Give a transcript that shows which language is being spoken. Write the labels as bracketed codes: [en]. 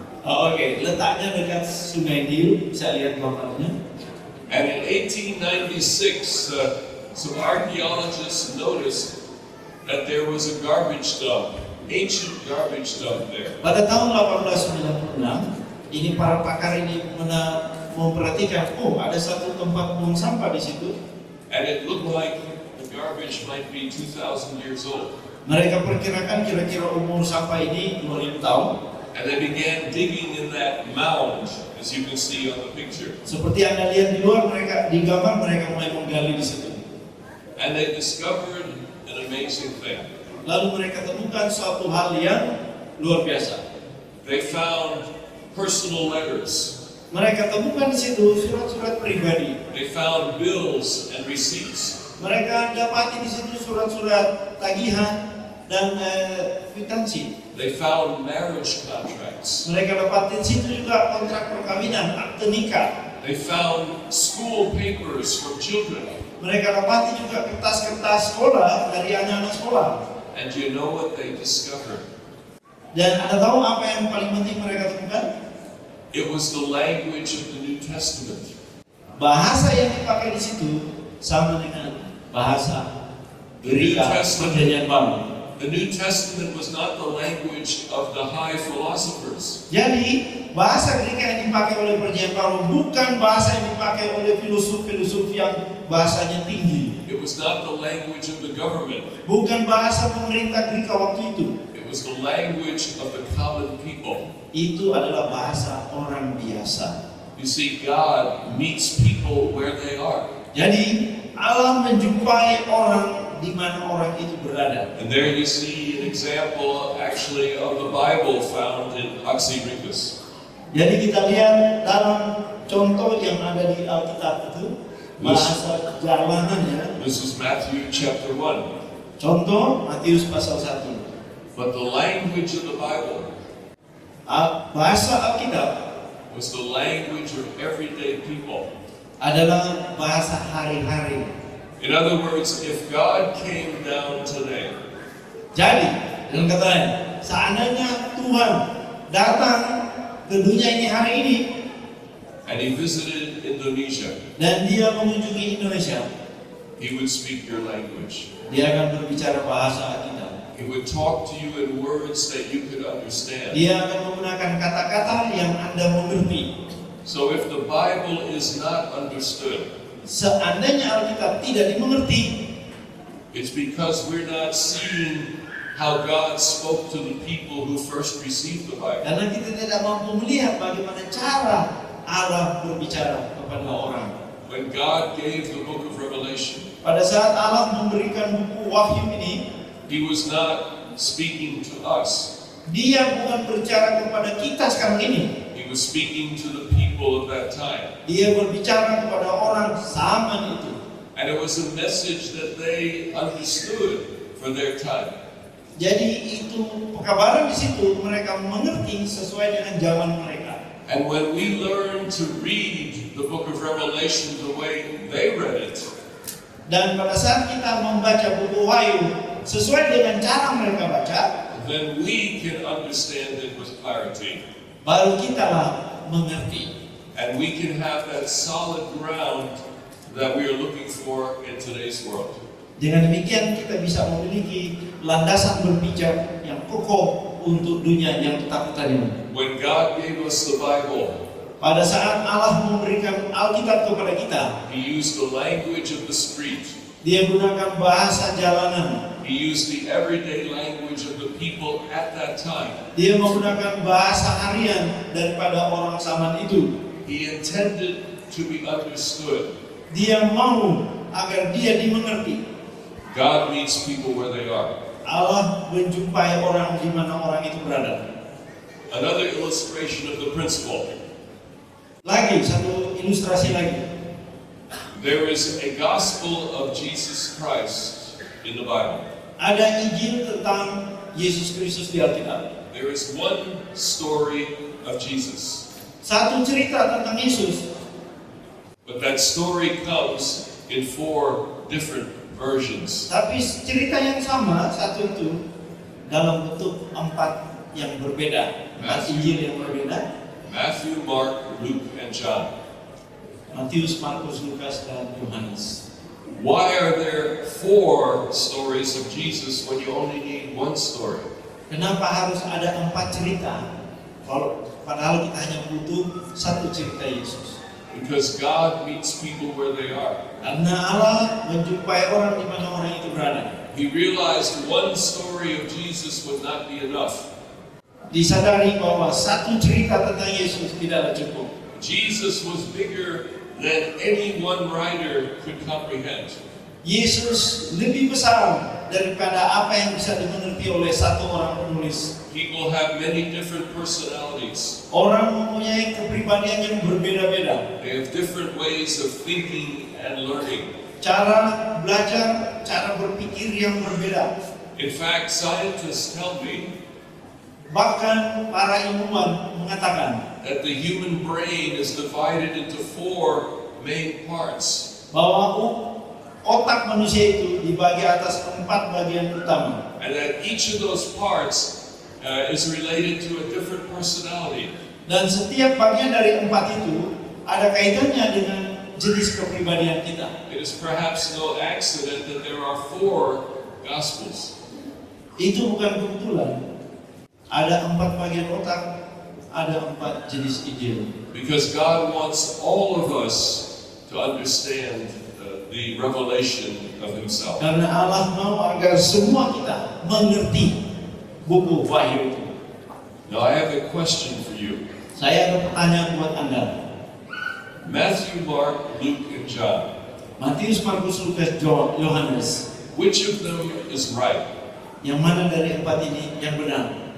[id] Oke, letaknya dekat Sungai Nil, bisa lihat gambarnya. [en] And in 1896, some archaeologists noticed that there was a garbage dump, ancient garbage dump there. [id] Pada tahun 1896, ini para pakar ini memperhatikan, ada satu tempat buang sampah di situ. [en] And it looked like the garbage might be 2,000 years old. [id] Mereka perkirakan kira-kira umur sampah ini 2000 tahun. [en] And they began digging in that mound, as you can see on the picture. [id] Seperti Anda lihat di luar, mereka di gambar mereka mulai menggali di situ. [en] And they discovered an amazing thing. [id] Lalu mereka temukan suatu hal yang luar biasa. [en] They found personal letters. [id] Mereka temukan di situ surat-surat pribadi. [en] They found bills and receipts. [id] Mereka dapati di situ surat-surat tagihan dan kwitansi. [en] They found marriage contracts. [id] Mereka dapati di situ juga kontrak perkawinan, akte nikah. [en] They found school papers from children. [id] Mereka dapati juga kertas-kertas sekolah dari anak-anak sekolah. [en] And do you know what they discovered? [id] Dan Anda tahu apa yang paling penting mereka temukan? [en] It was the language of the New Testament. [id] Bahasa yang dipakai di situ sama dengan bahasa berita Perjanjian Baru. [en] The New Testament was not the language of the high philosophers. [id] Jadi bahasa Greka yang dipakai oleh Perjanjian Baru bukan bahasa yang dipakai oleh filosof-filosof yang bahasanya tinggi. [en] It was not the language of the government. [id] Bukan bahasa pemerintah Greka waktu itu. [en] It was the language of the common people. [id] Itu adalah bahasa orang biasa. [en] You see, God meets people where they are. [id] Jadi Allah menjumpai orang di mana orang itu berada. [en] And there you see an example actually of the Bible found in Oxyrhynchus. [id] Jadi kita lihat dalam contoh yang ada di Alkitab itu bahasa jalanannya. [en] This is Matthew chapter 1. [id] Contoh Matius pasal 1. [en] But the language of the Bible [id] Bahasa Alkitab [en] was the language of everyday people. [id] Adalah bahasa hari-hari. [en] In other words, if God came down today, [id] jadi dengan kata lain, seandainya Tuhan datang ke dunia ini hari ini [en] and He visited Indonesia, [id] dan Dia mengunjungi Indonesia, [en] He would speak your language. [id] Dia akan berbicara bahasa kita. [en] He would talk to you in words that you could understand. [id] Dia akan menggunakan kata-kata yang Anda mengerti. [en] So if the Bible is not understood, [id] seandainya Alkitab tidak dimengerti, [en] it's because we're not seeing how God spoke to the people who first received the Bible. [id] Karena kita tidak mampu melihat bagaimana cara Allah berbicara kepada orang. [en] When God gave the book of Revelation, [id] pada saat Allah memberikan buku Wahyu ini, [en] He was not speaking to us. [id] Dia bukan berbicara kepada kita sekarang ini. [en] He was speaking to the people of that time. [id] Dia berbicara kepada orang zaman itu. [en] And it was a message that they understood for their time. [id] Jadi itu pekabaran di situ mereka mengerti sesuai dengan zaman mereka. [en] And when we learn to read the book of Revelation the way they read it, [id] dan pada saat kita membaca buku Wahyu sesuai dengan cara mereka baca, [en] then we can understand it with clarity. [id] Baru kita lah mengerti. [en] And we can have that solid ground that we are looking for in today's world. [id] Dengan demikian kita bisa memiliki landasan berpijak yang kokoh untuk dunia yang ketakutan ini. [en] When God gave us the Bible, [id] pada saat Allah memberikan Alkitab kepada kita, [en] He used the language of the street. [id] Dia gunakan bahasa jalanan. [en] He used the everyday language of the people at that time. [id] Dia menggunakan bahasa harian daripada orang zaman itu. [en] He intended to be understood. [id] Dia mau agar dia dimengerti. [en] God meets people where they are. [id] Allah menjumpai orang di mana orang itu berada. [en] Another illustration of the principle. [id] Lagi satu ilustrasi lagi. [en] There is a gospel of Jesus Christ in the Bible. [id] Ada Injil tentang Yesus Kristus di Alkitab. [en] There is one story of Jesus. [id] Satu cerita tentang Yesus. [en] But that story comes in 4 different versions. [id] Tapi cerita yang sama, satu itu dalam bentuk 4 yang berbeda. 4 Injil yang berbeda. [en] Matthew, Mark, Luke, and John. [id] Matius, Markus, Lukas, dan Yohanes. [en] Why are there 4 stories of Jesus when you only need 1 story? [id] Kenapa harus ada 4 cerita? Padahal kita hanya butuh 1 cerita Yesus. [en] Because God meets people where they are. [id] Karena Allah menjumpai orang di mana orang itu berada. [en] He realized 1 story of Jesus would not be enough. [id] Disadari bahwa 1 cerita tentang Yesus tidaklah cukup. [en] Jesus was bigger than any one writer could comprehend. [id] Yesus lebih besar daripada apa yang bisa dimengerti oleh 1 orang penulis. [en] People have many different personalities. [id] Orang mempunyai kepribadian yang berbeda-beda. [en] They have different ways of thinking and learning. [id] Cara belajar, cara berpikir yang berbeda. [en] In fact, scientists tell me [id] Bahkan para ilmuwan mengatakan [en] that the human brain is divided into 4 main parts. [id] Bahwa otak manusia itu dibagi atas 4 bagian utama. [en] And that each of those parts is related to a different personality. [id] Dan setiap bagian dari 4 itu ada kaitannya dengan jenis kepribadian kita. [en] It is perhaps no accident that there are 4 Gospels. [id] Itu bukan kebetulan. Ada 4 bagian otak, ada 4 jenis Injil. [en] Because God wants all of us to understand the revelation of Himself. [id] Karena Allah mau agar semua kita mengerti buku Wahyu itu. [en] Now I have a question for you. [id] Saya ada pertanyaan buat Anda. [en] Matthew, Mark, Luke, and John. [id] Matius, Markus, Lukas, Yohanes. [en] Which of them is right? [id] Yang mana dari 4 ini yang benar?